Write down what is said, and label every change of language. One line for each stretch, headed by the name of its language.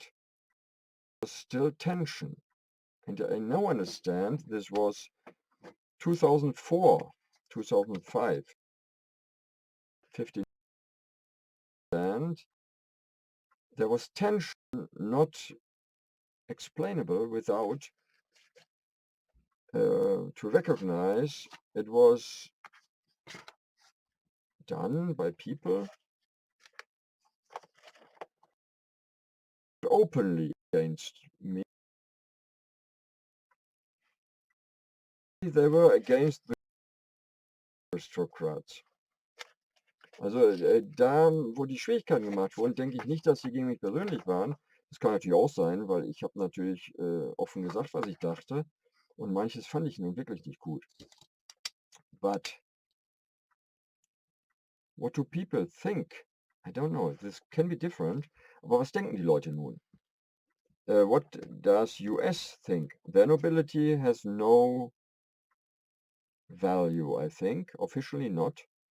English: There was still tension. And I now understand this was 2004, 2005, 15, and there was tension not explainable without to recognize it was done by people openly against me. They were against the aristocrats.
German: Also da, wo die Schwierigkeiten gemacht wurden, denke ich nicht, dass sie gegen mich persönlich waren. Das kann natürlich auch sein, weil ich habe natürlich offen gesagt, was ich dachte. Und manches fand ich nun wirklich nicht gut.
English: But what do people think? I don't know. This can be different.
German: Aber was denken die Leute nun?
English: What does US think? Their nobility has no value, I think. Officially not.